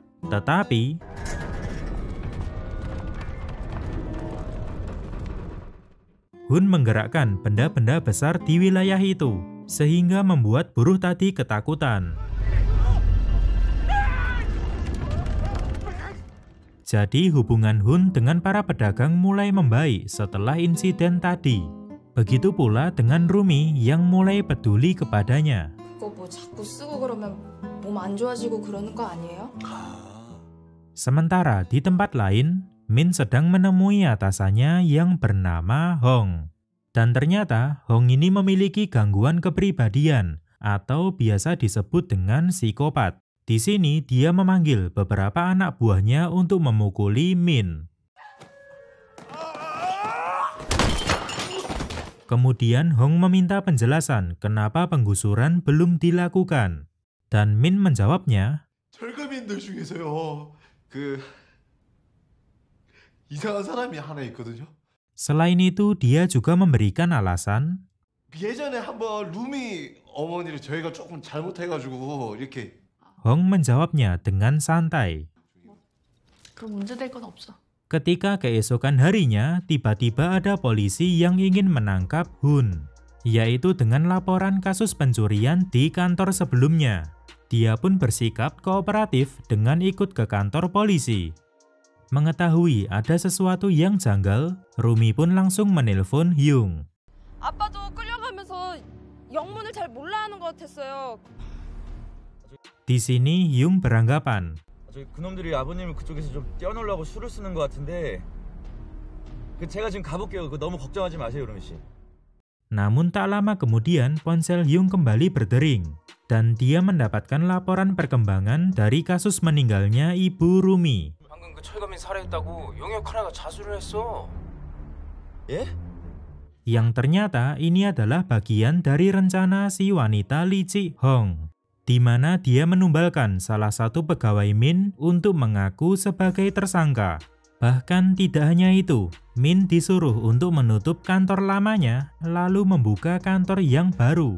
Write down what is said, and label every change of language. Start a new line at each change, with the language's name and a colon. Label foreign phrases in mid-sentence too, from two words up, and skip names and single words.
Indonesian: Tetapi Hun menggerakkan benda-benda besar di wilayah itu, sehingga membuat buruh tadi ketakutan. Jadi hubungan Hun dengan para pedagang mulai membaik setelah insiden tadi. Begitu pula dengan Rumi yang mulai peduli kepadanya.
Korean: 그거 뭐 자꾸 쓰고 그러면 몸 안 좋아지고 그러는 거 아니에요?
Indonesian: Sementara di tempat lain, Min sedang menemui atasannya yang bernama Hong. Dan ternyata Hong ini memiliki gangguan kepribadian atau biasa disebut dengan psikopat. Di sini dia memanggil beberapa anak buahnya untuk memukuli Min. Kemudian Hong meminta penjelasan kenapa penggusuran belum dilakukan. Dan Min menjawabnya,
Korean: 철거민들 중에서요. 이상한 사람이 하나 있거든요.
Indonesian: selain itu dia juga memberikan alasan,
Korean: 예전에 한번 루미 어머니를 저희가 조금 잘못해가지고 이렇게.
Indonesian: Hong menjawabnya dengan santai.
Korean: 그럼 문제될 건 없어.
Indonesian: Ketika keesokan harinya, tiba-tiba ada polisi yang ingin menangkap Hun, yaitu dengan laporan kasus pencurian di kantor sebelumnya. Dia pun bersikap kooperatif dengan ikut ke kantor polisi. Mengetahui ada sesuatu yang janggal, Rumi pun langsung menelpon Hyung.
Korean: 아빠도 끌려가면서 영문을 잘 몰라 하는 것 같았어요.
Indonesian: Di sini Hyung beranggapan,
Korean: 그놈들이 아버님을 그쪽에서 좀 떼어놓으려고 수를 쓰는 것 같은데 제가 지금 가볼게요. 너무 걱정하지 마세요, 루미 씨.
Indonesian: Namun tak lama kemudian ponsel Hyung kembali berdering dan dia mendapatkan laporan perkembangan dari kasus meninggalnya ibu Rumi.
Korean: 방금 그 철거민 살해했다고 용역 하나가 자수를 했어. 예?
Indonesian: Yang ternyata ini adalah bagian dari rencana si wanita Lee Ji-hong, di mana dia menumbalkan salah satu pegawai Min untuk mengaku sebagai tersangka. Bahkan tidak hanya itu, Min disuruh untuk menutup kantor lamanya, lalu membuka kantor yang baru.